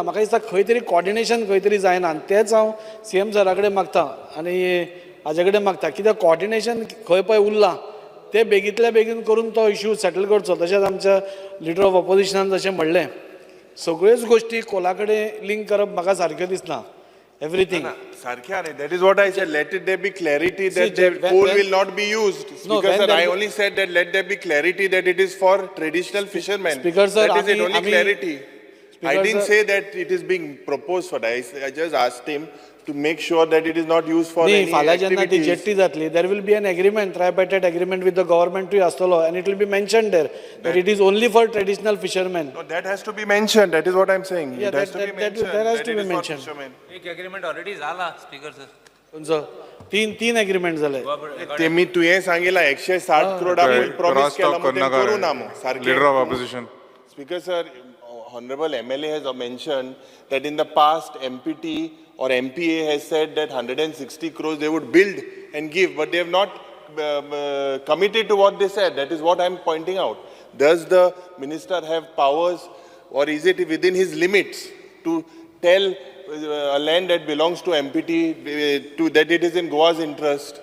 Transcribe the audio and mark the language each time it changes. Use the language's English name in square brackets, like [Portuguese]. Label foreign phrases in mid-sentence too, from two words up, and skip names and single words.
[Konkani] म्हाका दिसता खंय तरी कॉर्डिनेशन खंय तरी जायना आनी तेंच हांव CM सरा कडेन मागतां आनी हाजे कडेन मागतां. कित्याक कॉर्डिनेशन खंय पळय उरलां ते बेगींतल्या बेगीन करून तो इश्यू सेटल करचो. तशेंच आमच्या लिडर ऑफ ऑपोजिशनान जशें म्हणलें, सगळ्योच गोश्टी कोला कडेन लिंक करप म्हाका सारक्यो दिसना. एवरीथींग सारखें न्ही. [English] That is what I said. Let it there be clarity See, That the when- कोल when- will not be used. No, स्पीकर when सर, there आय is- only said that let there be clarity that it is for traditional fisherman. Speaker sir, That is it, only आम्ही- clarity. I Speaker didn't sir- say that it is being proposed for that. I just asked him to make sure that it is not used for न्ही, any [Konkani] फाल्यां जेन्ना ती [English] activities. [Konkani] जेट्टी जातली, [English] there will be an agreement, tripartite agreement with the [Konkani] गव्हर्मेंटूय आसतलो, [English] And it will be mention there that it is only for traditional fisherman. No, that has to be mentioned. That is what I'm saying. Yeah, It has to be that mentioned. has that to it be is for mentioned. fishermen. [Konkani] एक एग्रीमेंट ऑलरेडी झाला [English] Speaker sir. [Konkani] खंयचो? तीन एग्रीमेंट जाले. [Marathi] ते मी तुवें सांगितला 160 करोड आपण प्रॉमिस केला मग ते करू ना मग सारखे. [English] Leader of Opposition. Speaker sir, honorable MLA has mentioned that in the past MPT or MPA has said that 160 crores they would build and give, but they have not committed to what they said. That is what I'm pointing out. Does the minister have powers, or is it within his limits to tell a land that belongs to MPT that it is in Goa's interest?